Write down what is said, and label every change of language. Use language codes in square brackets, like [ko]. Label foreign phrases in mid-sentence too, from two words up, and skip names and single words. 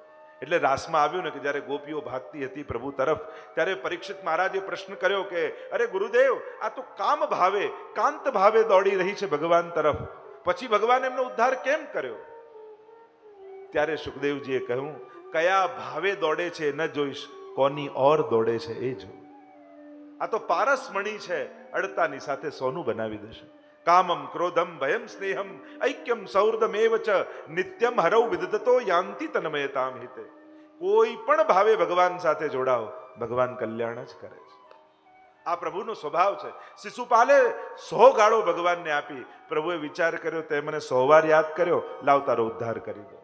[gu] એટલે રાસમાં આવ્યું ને કે જ્યારે ગોપીઓ ભાગતી હતી પ્રભુ તરફ, ત્યારે પરીક્ષિત મહારાજે પ્રશ્ન કર્યો કે અરે ગુરુદેવ, આ તો કામ ભાવે, કાંત ભાવે દોડી રહી છે ભગવાન તરફ, પછી ભગવાન એમનો ઉદ્ધાર કેમ કર્યો? ત્યારે સુખદેવજીએ કહ્યું, કયા ભાવે દોડે છે ન જોઈશ, કોની ઓર દોડે છે એ જો. આ તો પારસમણી છે, અડતાની સાથે સોનું બનાવી દેશે. [sa] કામમ ક્રોધમ ભયમ સ્નેહમ ઐક્યમ સૌર્ધમેવ ચ નિત્યમ હરૌ વિદધતો યાંતિ તન્મયતામ હિતે. [gu] કોઈ પણ ભાવે ભગવાન સાથે જોડાઓ, ભગવાન કલ્યાણ જ કરે છે. આ પ્રભુનો સ્વભાવ છે. શિશુપાલે 100 ગાળો ભગવાનને આપી. પ્રભુએ વિચાર કર્યો, તે મને 100 વાર યાદ કર્યો, લાવ તારો ઉદ્ધાર કરી દો.